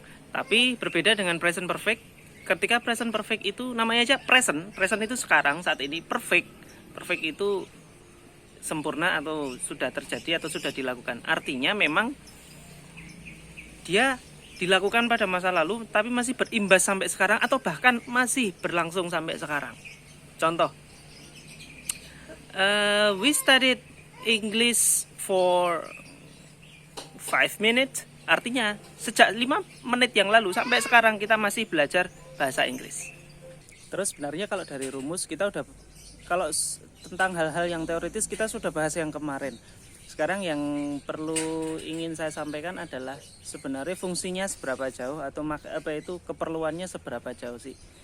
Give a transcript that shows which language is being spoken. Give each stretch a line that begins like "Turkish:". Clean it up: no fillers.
Indonesian: Tapi berbeda dengan present perfect. Ketika present perfect itu namanya aja present itu sekarang, saat ini. Perfect itu sempurna atau sudah terjadi atau sudah dilakukan. Artinya memang dia dilakukan pada masa lalu tapi masih berimbas sampai sekarang atau bahkan masih berlangsung sampai sekarang. Contoh,
English: we studied English for 5 minutes.
Indonesian: Artinya sejak 5 menit yang lalu sampai sekarang kita masih belajar bahasa Inggris. Terus sebenarnya kalau dari rumus kita udah, kalau tentang hal-hal yang teoritis kita sudah bahas yang kemarin. Sekarang yang perlu ingin saya sampaikan adalah sebenarnya fungsinya seberapa jauh atau keperluannya seberapa jauh sih.